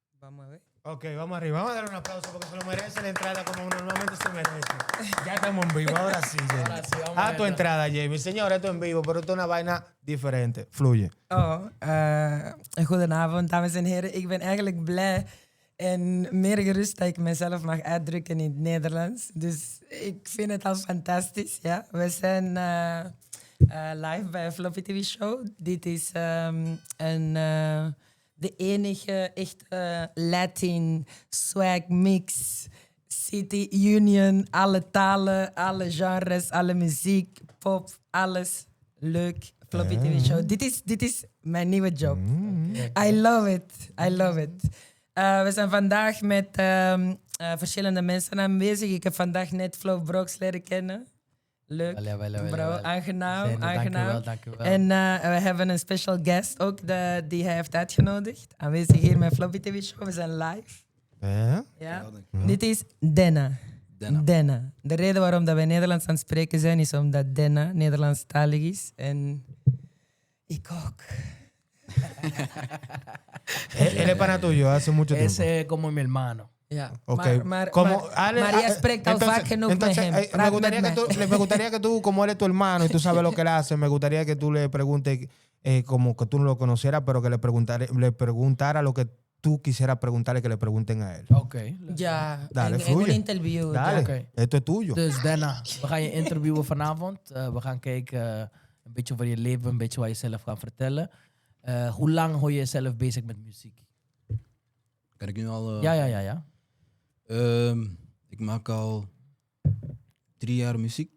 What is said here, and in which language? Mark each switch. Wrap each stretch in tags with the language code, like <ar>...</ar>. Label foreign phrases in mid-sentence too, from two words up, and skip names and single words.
<es>Vamos a ver. Ok, vamos arriba. Vamos a darle un aplauso porque se lo merece la entrada como normalmente se merece. Ya estamos en vivo, ahora sí, Jamie. Ahora sí, vamos A tu entrada, Jamie. Señor, esto en vivo, pero esto es una vaina diferente. Fluye.</es> <nl>Goedenavond, dames en heren. Ik ben eigenlijk blij en meer gerust dat ik mezelf mag uitdrukken in het Nederlands. Dus ik vind het al fantastisch. Ja. We zijn live bij Floppy TV Show. Dit is de enige echte</nl> <en>Latin swag mix.</en> <nl>City Union, alle talen, alle genres, alle muziek, pop, alles leuk. Floppy TV Show. Dit is mijn nieuwe job.</nl> <en>I love it. I love it.</en> <nl>We zijn vandaag met verschillende mensen aanwezig. Ik heb vandaag net Flo Brox leren kennen. Leuk, bro. Aangenaam. Dank u wel. En we hebben een</nl> <en>special guest</en> <nl>ook die hij heeft uitgenodigd. Aanwezig hier met Floppy TV Show. We zijn live. Ja. Dit is Denna. Denna. De reden waarom dat wij Nederlands aan het spreken zijn, is omdat Denna Nederlandstalig is. En ik ook.</nl> <es>Él es pana tuyo hace mucho tiempo. Ese es como mi hermano.</es> <nl>Ja. Ok. Maar Ale, jij spreekt al vaak genoeg met hem.</nl> <es>Me gustaría que tú, como él es tu hermano y tú sabes lo que él hace, me gustaría que tú le preguntes, como que tú no lo conocieras, pero que le preguntara lo que tú quisieras preguntarle, que le pregunten a él.</es> <nl>Oké. Ja,</nl> <es>Dale,</es> <nl>in</nl> <es>fluye.</es> <nl>een interview.</nl> <es>Dale,</es> <nl>Ja. Oké.</nl> <es>esto es tuyo.</es> <nl>Dus Denna, we gaan je interviewen vanavond. We gaan kijken een beetje over je leven, een beetje wat je zelf gaat vertellen. Hoe lang hou je jezelf bezig met muziek? Ben ik nu al... Ja. Ik maak al 3 jaar muziek.</nl>